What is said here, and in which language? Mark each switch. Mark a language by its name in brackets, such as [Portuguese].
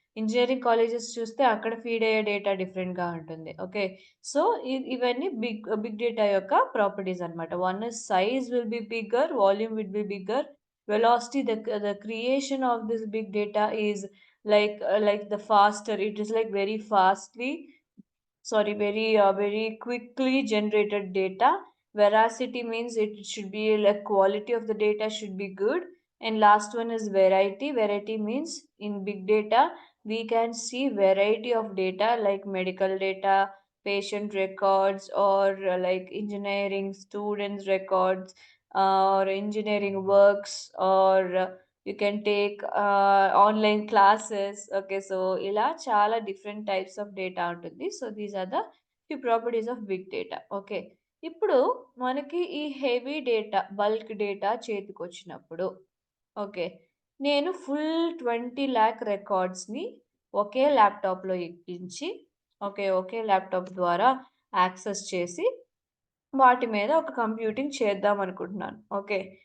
[Telugu] Engineering colleges చూస్తే అక్కడ feed అయ్యే డేటా డిఫరెంట్‌గా ఉంటుంది. ఓకే. సో, ఇవన్నీ బిగ్ డేటా యొక్క ప్రాపర్టీస్ అన్నమాట. [English] One is size will be bigger, volume will be bigger, velocity the creation of this big data is like the faster. It is like very fastly sorry very quickly generated data. Veracity means it should be like quality of the data should be good. And last one is variety means in big data we can see variety of data like medical data, patient records, or like engineering students records, or engineering works, or you can take online classes. Okay, so [Telugu] ila chala [English] different types of data [Telugu] ఉంటుంది. [English] So these are the few properties of big data. [Telugu] Okay, ఇప్పుడు మనకి ఈ heavy data bulk data చేతికొచ్చినప్పుడు okay, నేను full 20 lakh రికార్డ్స్ని ఒకే ల్యాప్టాప్లో ఎక్కించి okay ఒకే laptop ద్వారా access చేసి వాటి మీద ఒక కంప్యూటింగ్ చేద్దాం అనుకుంటున్నాను. ఓకే.